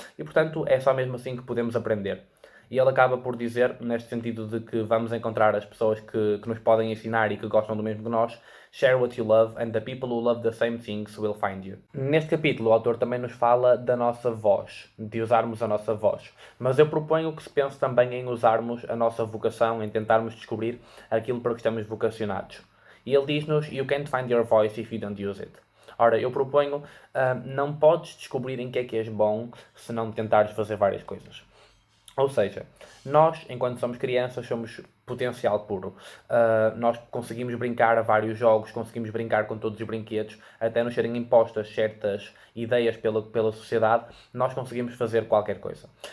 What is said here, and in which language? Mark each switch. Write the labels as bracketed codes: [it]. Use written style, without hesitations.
[pt] E portanto, é só mesmo assim que podemos aprender. E ele acaba por dizer, neste sentido de que vamos encontrar as pessoas que nos podem ensinar e que gostam do mesmo que nós, [en] share what you love and the people who love the same things will find you. [pt] Neste capítulo o autor também nos fala da nossa voz, de usarmos a nossa voz. Mas eu proponho que se pense também em usarmos a nossa vocação, em tentarmos descobrir aquilo para que estamos vocacionados. [en] E ele diz-nos, you can't find your voice if you don't use it. [pt] Ora, eu proponho, não podes descobrir em que és bom se não tentares fazer várias coisas. Ou seja, nós, enquanto somos crianças, somos potencial puro. Nós conseguimos brincar a vários jogos, conseguimos brincar com todos os brinquedos, até nos serem impostas certas ideias pela sociedade, nós conseguimos fazer qualquer coisa.